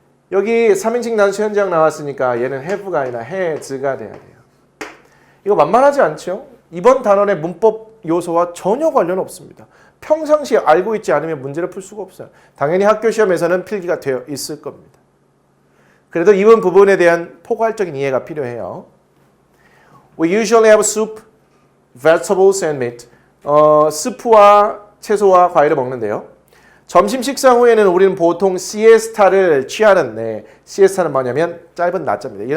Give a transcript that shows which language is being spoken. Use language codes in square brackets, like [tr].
[ko] 여기 3인칭 단수 현장 나왔으니까 얘는 have가 아니라 has가 돼야 돼요. 이거 만만하지 않죠? 이번 단원의 문법 요소와 전혀 관련 없습니다. 평상시에 알고 있지 않으면 문제를 풀 수가 없어요. 당연히 학교 시험에서는 필기가 되어 있을 겁니다. 그래도 이번 부분에 대한 포괄적인 이해가 필요해요. [en] We usually have soup, vegetables and meat. [ko] 스프와 채소와 과일을 먹는데요. 점심 식사 후에는 우리는 보통 시에스타를 취하는데 시에스타는 뭐냐면 짧은 낮잠입니다.